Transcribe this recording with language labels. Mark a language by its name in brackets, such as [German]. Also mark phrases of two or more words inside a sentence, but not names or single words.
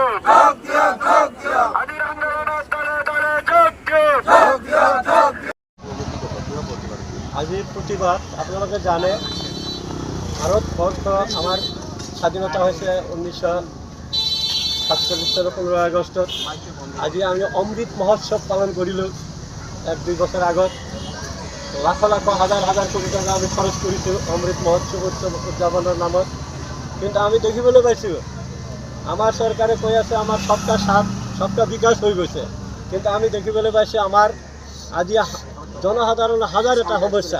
[Bangla] আদি আন্দোলনের দলে দলে যোগ দিও। আজির প্রতিবাদ আপনারা জানে ভারতবর্ষ আমার স্বাধীনতা হয়েছে 1947 সালের 15 আগস্ট। [Assamese] আজি আমি অমৃত মহোৎসৱ পালন কৰিলোঁ 1-2 বছৰ আগত। লাখ লাখ হাজাৰ হাজাৰ কোটি টকা আমি খৰচ কৰিছোঁ অমৃত মহোৎসৱ উদযাপনৰ নামত। কিন্তু আমি দেখিবলৈ পাইছোঁ আমাৰ চৰকাৰে কৈ আছে আমাৰ [Hindi] सबका साथ सबका विकास [Assamese] হৈ গৈছে, কিন্তু আমি দেখিবলৈ পাইছোঁ আমাৰ আজি জনসাধাৰণৰ হাজাৰ এটা সমস্যা।